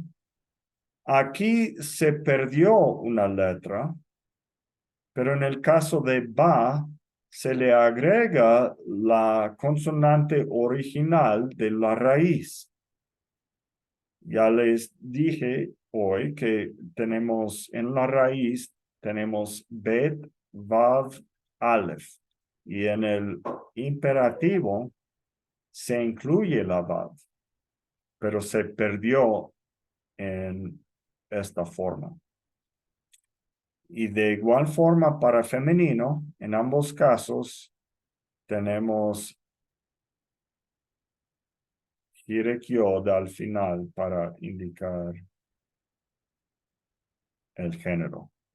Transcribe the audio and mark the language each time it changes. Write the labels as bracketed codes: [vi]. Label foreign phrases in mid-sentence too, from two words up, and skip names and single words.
[es] Aquí se perdió una letra, pero en el caso de ba, se le agrega la consonante original de la raíz. Ya les dije hoy que tenemos en la raíz, tenemos bet, vav, aleph. Y en el imperativo se incluye la vav, pero se perdió en esta forma. Y de igual forma para femenino, en ambos casos, tenemos [he] חיריק יוד [es] al final para indicar el género.